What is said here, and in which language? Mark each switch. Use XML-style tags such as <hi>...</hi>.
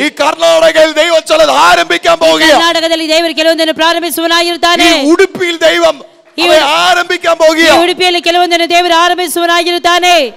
<ml>ഈ കർണാടകയിൽ ദൈവം ചിലത് ആരംഭിക്കാൻ പോവുകയാണ്.</ml> <kn>ಕರ್ನಾಟಕದಲ್ಲಿ ದೇವರು ಕೆಲವೊಂದನ್ನು ಪ್ರಾರಂಭಿಸುವನಾಗಿರುತ್ತಾನೆ.</kn> <ml>ഈ ഉടുപ്പിയിൽ ദൈവം ആരംഭിക്കാൻ പോവുകയാണ്.</ml> <kn>ಉಡುಪಿಯಲ್ಲಿ ಕೆಲವೊಂದನ್ನು ದೇವರು ಆರಂಭಿಸುವನಾಗಿರುತ್ತಾನೆ.</kn>